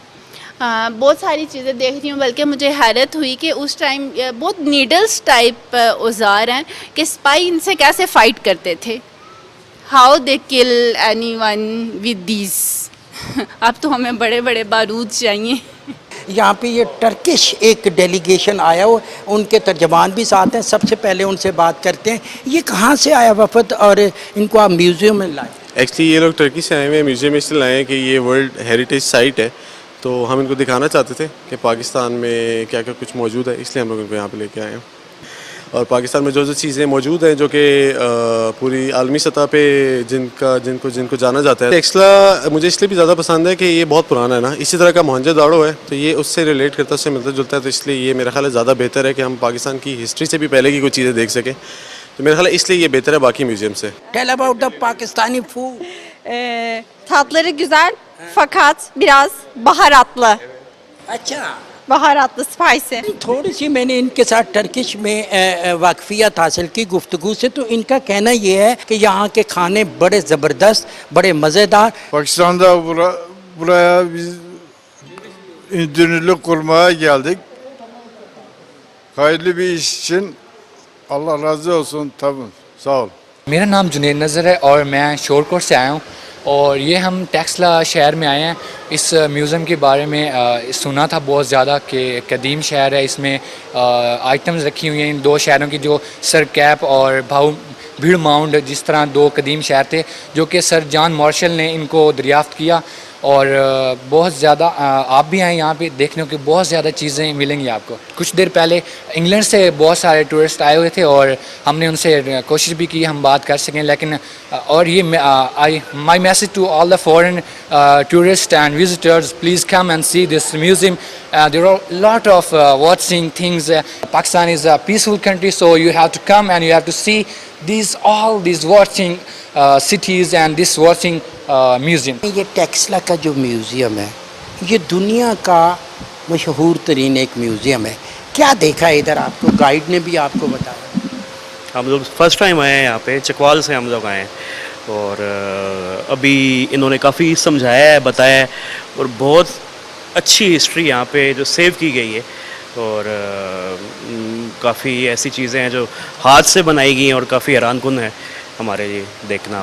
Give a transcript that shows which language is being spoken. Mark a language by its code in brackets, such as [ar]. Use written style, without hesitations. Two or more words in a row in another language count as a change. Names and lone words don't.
[ur] بہت ساری چیزیں دیکھ رہی ہوں، بلکہ مجھے حیرت ہوئی کہ اس ٹائم بہت [en] needles type [ur] اوزار ہیں کہ اسپائی ان سے کیسے فائٹ کرتے تھے, [en] how they kill any one with these. [ur] اب تو ہمیں بڑے بڑے بارود چاہیے. یہاں پہ یہ ٹرکش ایک ڈیلیگیشن آیا ہو، ان کے ترجمان بھی ساتھ ہیں. سب سے پہلے ان سے بات کرتے ہیں، یہ کہاں سے آیا وفد اور ان کو آپ میوزیم میں لائے? ایکچولی یہ لوگ ٹرکی سے آئے ہوئے ہیں, میوزیم میں اس لیے لائے ہیں کہ یہ [en] world heritage site [ur] ہے, تو ہم ان کو دکھانا چاہتے تھے کہ پاکستان میں کیا کیا کچھ موجود ہے, اس لیے ہم لوگ ان کو یہاں پہ لے کے آئے ہیں. اور پاکستان میں جو چیزیں موجود ہیں جو کہ پوری عالمی سطح پہ جن کو جانا جاتا ہے. ٹیکسلا مجھے اس لیے بھی زیادہ پسند ہے کہ یہ بہت پرانا ہے نا, اسی طرح کا موہنجو داڑو ہے, تو یہ اس سے ریلیٹ کرتا ہے, اس سے ملتا جلتا ہے, تو اس لیے یہ میرا خیال ہے زیادہ بہتر ہے کہ ہم پاکستان کی ہسٹری سے بھی پہلے کی کچھ چیزیں دیکھ سکیں. تو میرا خیال ہے اس لیے یہ بہتر ہے باقی میوزیم سے. [en] Tell about the Pakistani food. [tr] Tatları güzel fakat biraz baharatlı. [ur] اچھا, [tr] Baharatlı, [en] spicy. [ur] تھوڑی سی میں نے ان کے ساتھ ٹرکش میں واقفیت حاصل کی گفتگو سے, تو ان ka کہنا یہ ہے کہ یہاں کے کھانے بڑے زبردست, بڑے مزیدار. [tr] Pakistan'da buraya biz dünürlük kurmaya geldik. Hayırlı bir iş için Allah razı olsun tabii. Sağ ol. [ur] میرا نام جنید نظر ہے اور میں شور کوٹ سے آیا ہوں, اور یہ ہم ٹیکسلا شہر میں آئے ہیں. اس میوزیم کے بارے میں سنا تھا بہت زیادہ کہ قدیم شہر ہے, اس میں آئٹمز رکھی ہوئی ہیں ان دو شہروں کی, جو سر کیپ اور بھیڑ ماؤنڈ, جس طرح دو قدیم شہر تھے جو کہ سر جان مارشل نے ان کو دریافت کیا. اور بہت زیادہ آپ بھی آئیں یہاں پہ دیکھنے کی بہت زیادہ چیزیں ملیں گی آپ کو. کچھ دیر پہلے انگلینڈ سے بہت سارے ٹورسٹ آئے ہوئے تھے اور ہم نے ان سے کوشش بھی کی ہم بات کر سکیں, لیکن اور یہ [en] my message to all the foreign tourist and visitors, please come and see this museum. there are lot of watching things. Pakistan is a peaceful country, so you have to come and you have to see all these watching cities and this watching museum. [ur] یہ ٹیکسلا کا جو میوزیم ہے یہ دنیا کا مشہور ترین ایک میوزیم ہے. کیا دیکھا ہے ادھر آپ کو؟ گائیڈ نے بھی آپ کو بتایا. ہم لوگ [en] first time [ur] آئے ہیں یہاں پہ, چکوال سے ہم لوگ آئے ہیں, اور ابھی انہوں نے کافی سمجھایا ہے, بتایا ہے, اور بہت اچھی ہسٹری یہاں پہ جو سیو کی گئی ہے, اور کافی ایسی چیزیں ہیں جو ہاتھ سے بنائی گئی ہیں اور کافی حیران کن ہے ہمارے لیے دیکھنا.